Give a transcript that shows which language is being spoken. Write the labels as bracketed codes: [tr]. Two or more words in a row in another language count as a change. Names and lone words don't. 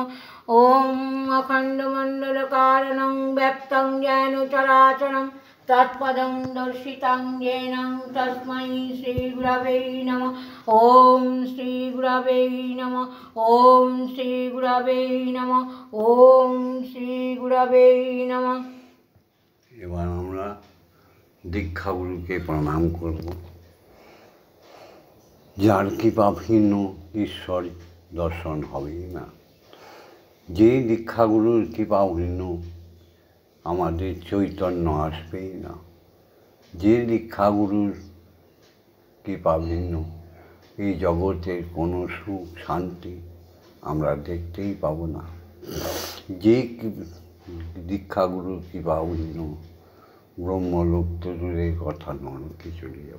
[sa] ओम अखण्डमण्डलकारणं व्याप्तं येन चराचरं तत्पदं दर्शितं येन तस्मै श्रीगुरवे नमः। ओम श्रीगुरवे नमः। ओम श्रीगुरवे नमः। ओम श्रीगुरवे नमः। [bn] এবার আমরা দীক্ষাগুরুকে প্রণাম করব। যার কৃপাভিন্ন ঈশ্বর দর্শন হবেই না, যে দীক্ষাগুরুর কৃপাভিন্ন আমাদের চৈতন্য আসবেই না, যে দীক্ষাগুরুর কৃপাভিন্ন এই জগতের কোনো সুখ শান্তি আমরা দেখতেই পাবো না, যে দীক্ষাগুরুর কৃপাভিন্ন ব্রহ্মলোক তো দূরের কথা নরকে চলে যাব।